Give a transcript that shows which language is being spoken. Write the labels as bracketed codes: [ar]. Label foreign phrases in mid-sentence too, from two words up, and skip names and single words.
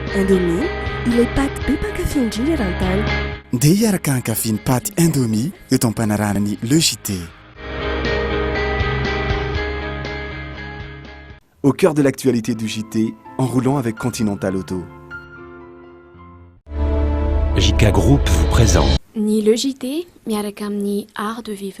[mg] Indomie, ilay paty be mpankafy indrindra raha-tany. Ndeha hiaraka hankafy ny paty Indomie eto am-panaranany Le JT. [fr] Au cœur de l'actualité du JT, en roulant avec Continental Auto. JK Group vous présente. [mg] Ni le JT, miaraka amin'ny [fr] art de vivre.